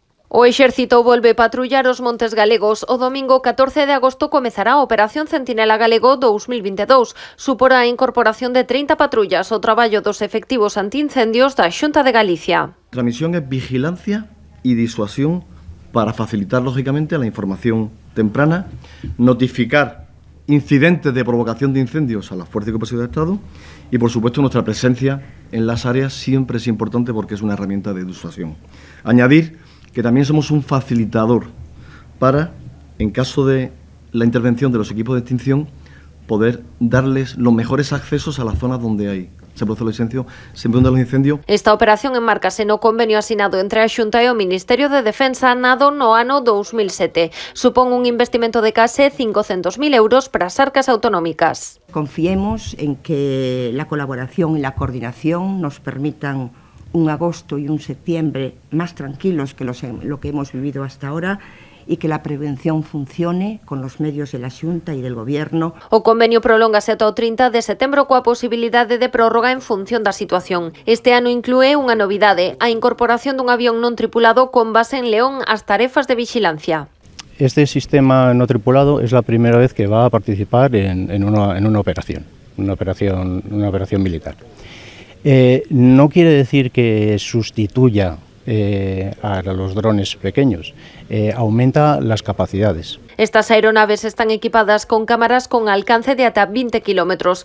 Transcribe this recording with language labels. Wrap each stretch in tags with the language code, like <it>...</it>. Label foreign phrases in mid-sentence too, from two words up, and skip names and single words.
<gl>O Exército volve patrullar os montes galegos. O domingo 14 de agosto comezará a Operación Centinela Galego 2022. Suporá a incorporación de 30 patrullas ao traballo dos efectivos antiincendios da Xunta de Galicia.</gl> <es>Nuestra misión es vigilancia y disuasión para facilitar, lógicamente, la información temprana, notificar incidentes de provocación de incendios a las fuerzas y cuerpos de Estado y, por supuesto, nuestra presencia en las áreas siempre es importante porque es una herramienta de disuasión. Añadir que también somos un facilitador para, en caso de la intervención de los equipos de extinción, poder darles los mejores accesos a las zonas donde se produce los incendios.</es> <gl>Esta operación enmárcase no convenio asinado entre a Xunta e o Ministerio de Defensa nado no ano 2007. Supón un investimento de case 500.000 euros para as arcas autonómicas.</gl> <es>Confiemos en que la colaboración y la coordinación nos permitan un agosto y un septiembre más tranquilos que lo que hemos vivido hasta ahora y que la prevención funcione con los medios de la Xunta e del Goberno.</es> <gl>O convenio prolóngase ata o 30 de setembro coa posibilidade de prórroga en función da situación. Este ano inclúe unha novidade, a incorporación dun avión non tripulado con base en León ás tarefas de vixilancia.</gl> <es>Este sistema no tripulado es la primera vez que va a participar en una operación militar. No quiere decir que sustituya a los drones pequeños, aumenta las capacidades.</es> <gl>Estas aeronaves están equipadas con cámaras con alcance de ata 20 kilómetros.</gl>